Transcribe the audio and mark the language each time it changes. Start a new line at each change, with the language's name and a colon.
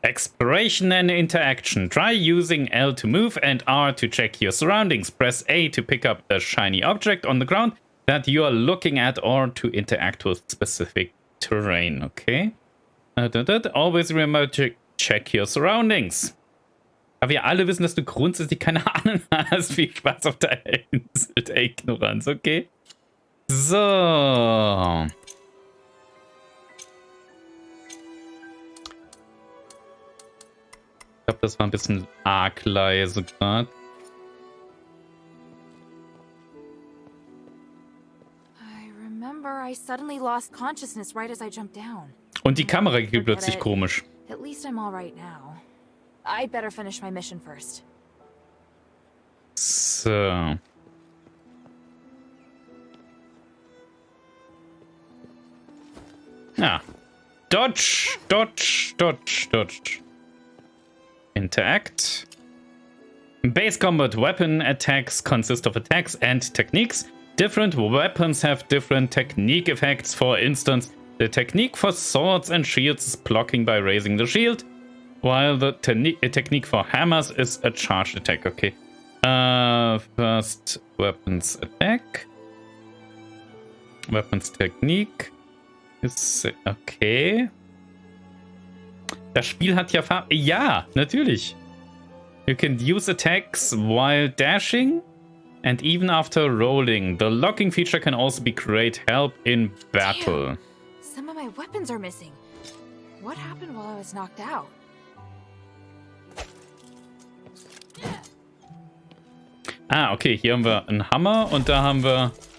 English: Exploration and interaction. Try using L to move and R to check your surroundings. Press A to pick up a shiny object on the ground that you are looking at or to interact with specific terrain, okay? Always remember to check your surroundings.
German: Aber wir alle wissen, dass du grundsätzlich keine Ahnung hast. Viel Spaß auf der Insel der Ignoranz, okay? So. Ich glaube, das war ein bisschen arg leise gerade.
English: I remember I suddenly lost consciousness right as I jumped down.
German: Und die Kamera geht plötzlich komisch.
English: At least I'm all right now. I'd better finish my mission first.
German: So.
English: Ja. Dodge, dodge, dodge, dodge. Interact. Base combat weapon attacks consist of attacks and techniques. Different weapons have different technique effects. For instance, the technique for swords and shields is blocking by raising the shield, while the technique for hammers is a charged attack. Okay. First weapons attack. Weapons technique ist okay.
German: Das Spiel hat ja Farbe. Ja, natürlich.
English: You can use attacks while dashing and even after rolling. The locking feature can also be great help in battle. Damn. Some of my weapons are missing. What happened while I was knocked out?
German: Ah, okay, hier haben wir einen Hammer und da haben wir...